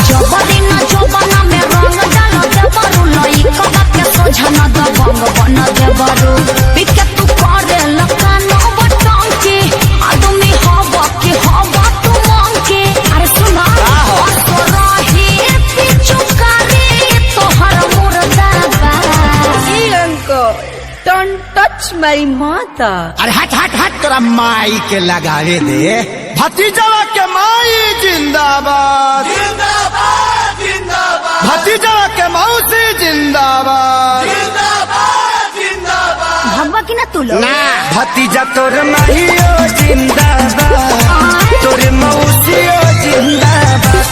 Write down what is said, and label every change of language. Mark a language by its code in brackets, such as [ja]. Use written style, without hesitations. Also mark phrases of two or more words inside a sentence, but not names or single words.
[bho] जबरी न जबना में रंग डाल देवरू लइका के सोझा न दबंग बना देवरू। पिके तू करे लकानो बटन के आदमी हवा के हवा तू मांग के। अरे सुना तो रही पिचुकारी तोहर मुर्दा बा। [en] Don't touch my mother। [bho] अरे हट हट हट तोरा माई के लगावे दे। भतीजवा के माई जिंदाबाद जिंदाबाद जिंदाबाद भतीजवा के मौसी जिंदाबाद जिंदाबाद। भगवा की ना तू लोग ना भतीजा तोर माहियो जिंदाबाद तोर मौसियो जिंदाबाद